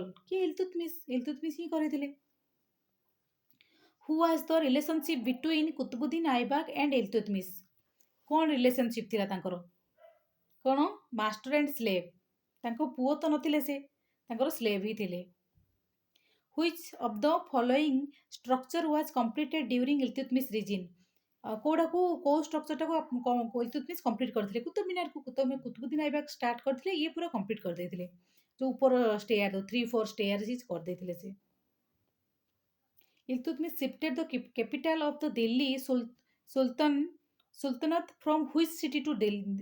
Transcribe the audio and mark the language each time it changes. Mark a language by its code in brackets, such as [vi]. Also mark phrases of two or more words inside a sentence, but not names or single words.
[or] କିଏ? ଇଲତୁତମିଶ। ଇଲତୁତମିଶ ହିଁ କରିଥିଲେ। [en] Who was the relationship between Qutbuddin Aibak and Iltutmish? [or] କ'ଣ ରିଲେସନସିପ ଥିଲା ତାଙ୍କର? କ'ଣ? [en] master and slave. [or] ତାଙ୍କ ପୁଅ ତ ନଥିଲେ, ସେ ତାଙ୍କର ସ୍ଲେଭ ହିଁ ଥିଲେ। [en] Which of the following structure was completed during Iltutmish reign? [or] କୋଉଟାକୁ କୋଉ ଷ୍ଟ୍ରକ୍ଚରଟାକୁ ଇଲତୁତମିଶ କମ୍ପ୍ଲିଟ୍ କରିଥିଲେ? କୁତୁବ ମିନାରକୁ କୁତବୁଦ୍ଦିନ ଆଇବାକ ଷ୍ଟାର୍ଟ କରିଥିଲେ, ଇଏ ପୁରା କମ୍ପ୍ଲିଟ୍ କରିଦେଇଥିଲେ। ଯୋଉ ଉପର ଷ୍ଟେୟାର 3-4 ଷ୍ଟେୟାର କରିଦେଇଥିଲେ ସେ। [en] Iltutmish shifted the capital of the Delhi Sultanate from which city to Delhi?